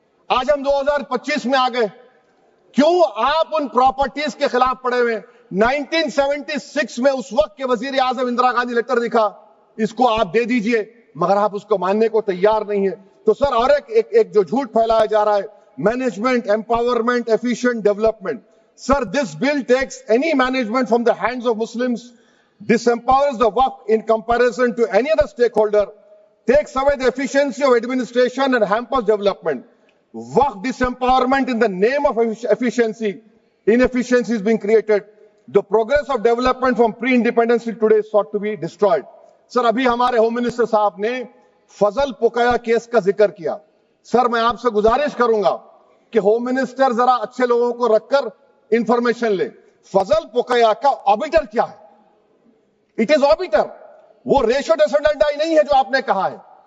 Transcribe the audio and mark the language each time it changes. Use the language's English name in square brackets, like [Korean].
[Hindi] आज हम 2025 में आ गए। क्यों आप उन प्रॉपर्टीज के खिलाफ पड़े हुए? 1976 में उस वक्त के वजीर आजम इंदिरा गांधी लेटर लिखा, इसको आप दे दीजिए, मगर आप उसको मानने को तैयार नहीं है। तो सर, और एक जो झूठ फैलाया जा रहा है, management, empowerment, efficient development. [English] Sir, this bill takes any management from the hands of Muslims, disempowers the Waqf in comparison to any other stakeholder, takes away the efficiency of administration and hampers development. Waqf disempowerment in the name of efficiency, inefficiency is being created. The progress of development from pre-independence till today sought to be destroyed. [Hindi] Sir, अभी हमारे home minister साहब ने फजल पुकाया case का जिक्र किया। Sir, मैं आपसे गुजारिश करूंगा कि होम मिनिस्टर जरा अच्छे लोगों को रखकर इंफॉर्मेशन ले। फजल पुकाया का ऑबिटर क्या है? [English] it is obiter, [Hindi] वो रेशो डेसेंडेंटाई नहीं है जो आपने कहा है।